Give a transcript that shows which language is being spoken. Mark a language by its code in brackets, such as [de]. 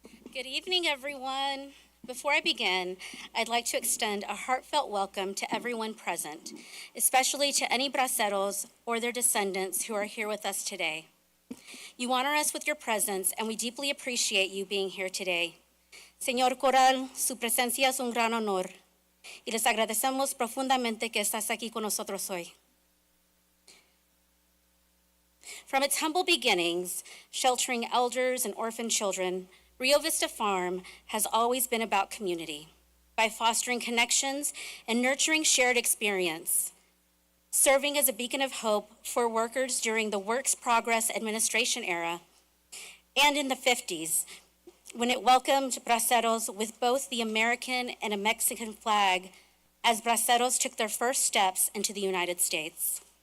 [en] Good evening, everyone. Before I begin, I'd like to extend a heartfelt welcome to everyone present, especially to any braceros or their descendants who are here with us today. You honor us with your presence, and we deeply appreciate you being here today. [es] Señor Coral, su presencia es un gran honor, y les agradecemos profundamente que estás aquí con nosotros hoy. [en] From its humble beginnings, sheltering elders and orphan children, Rio Vista Farm has always been about community, by fostering connections and nurturing shared experience, serving as a beacon of hope for workers during the Works Progress Administration era, and in the 50s, when it welcomed braceros with both the American and a Mexican flag as braceros took their first steps into the United States.